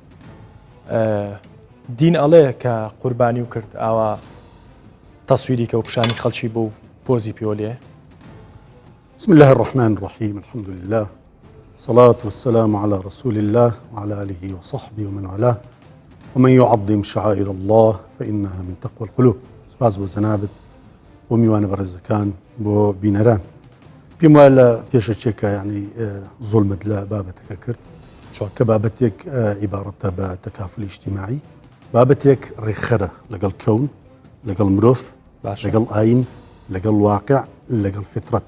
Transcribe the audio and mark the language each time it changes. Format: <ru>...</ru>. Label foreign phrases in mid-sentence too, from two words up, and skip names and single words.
<ckb>دین ئەڵێ کە قوربانی و کرد ئاوا تەسویری کە و پیشانی خەڵکی بۆ پۆزی پێوەلێ.</ckb> <ar>بسم الله الرحمن الرحيم الحمد لله الصلاة والسلام على رسول الله وعلى آله وصحبه ومن والاه ومن يعظم شعائر الله فإنها من تقوى القلوب.</ar> <ckb>سپاس بۆ جەنابەت بۆ میوانە بەڕێزەکان بۆ بینەران. پێم وایە لە پێشەچێکە ینی زوڵمت لە بابەتەکە کرد کە بابەتێک عیبارەتە بە تەکافلی اجتیماعی، بابەتێک ڕێکخەرە لەگەڵ کەون، لەگەڵ مرۆڤ، لەگەڵ ئاین، لەگەڵ واقع، لەگەڵ فطرەت.</ckb>